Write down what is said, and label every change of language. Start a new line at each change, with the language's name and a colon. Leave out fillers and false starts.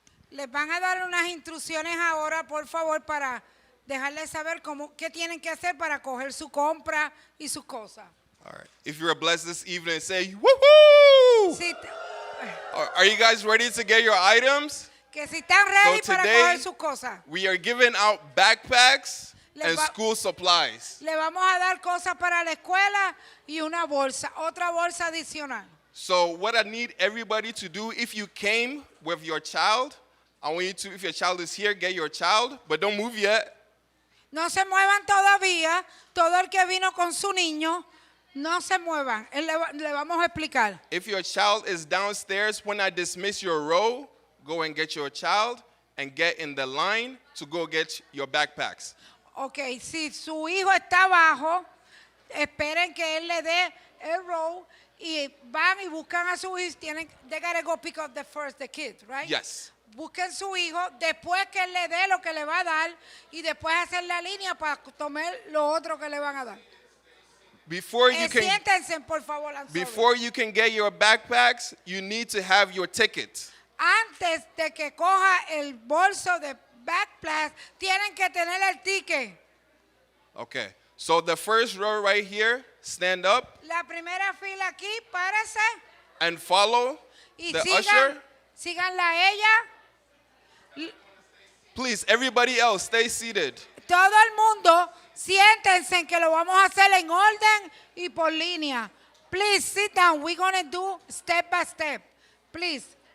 Spanish: Les van a dar unas instrucciones ahora, por favor, para dejarles saber qué tienen que hacer para coger su compra y sus cosas.
English: All right. If you're blessed this evening, say woohoo!
Spanish: Si,
English: Are you guys ready to get your items?
Spanish: que si están ready
English: So
Spanish: para
English: today-
Spanish: coger sus cosas.
English: We are giving out backpacks and school supplies.
Spanish: Le vamos a dar cosas para la escuela y una bolsa, otra bolsa adicional.
English: So what I need everybody to do, if you came with your child, I want you to, if your child is here, get your child, but don't move yet.
Spanish: No se muevan todavía. Todo el que vino con su niño, no se muevan. Le vamos a explicar.
English: If your child is downstairs, when I dismiss your row, go and get your child and get in the line to go get your backpacks.
Spanish: Ok, si su hijo está abajo, esperen que él le dé el roll y van y buscan a su hijo.
English: They gotta go pick up the kid, right? Yes.
Spanish: Busquen su hijo después que él le dé lo que le va a dar y después hacer la línea para tomar lo otro que le van a dar.
English: Before you can
Spanish: Siéntense, por favor.
English: I'm sorry. Before you can get your backpacks, you need to have your ticket.
Spanish: Antes de que coja el bolso de backpack, tienen que tener el ticket.
English: Okay. So the first row right here, stand up
Spanish: La primera fila aquí, párese
English: and follow
Spanish: y
English: the usher.
Spanish: síganla a ella.
English: Please, everybody else, stay seated.
Spanish: Todo el mundo, siéntense que lo vamos a hacer en orden y por línea.
English: Please sit down. We're going to do step by step. Please.